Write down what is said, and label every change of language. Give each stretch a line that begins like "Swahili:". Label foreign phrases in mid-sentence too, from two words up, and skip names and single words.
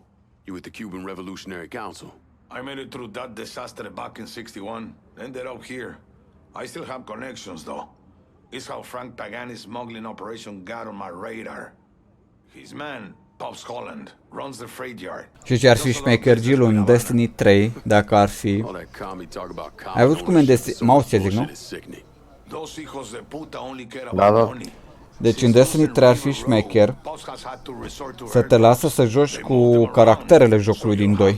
English: You with the Cuban Revolutionary Council? I made it through that disaster back in '61. Ended up here. I still have connections, though. It's how Frank Pagani's smuggling operation got on my radar. His man, Pops Holland, runs the freight yard.
Romanian: Și ce ar fi șmechergil în Destiny 3, dacă ar fi... Ai văzut cum e în Destiny... Mouse zic, nu? Da. Deci în Destiny 3 ar fi șmecher să te lasă să joci cu caracterele jocului din 2.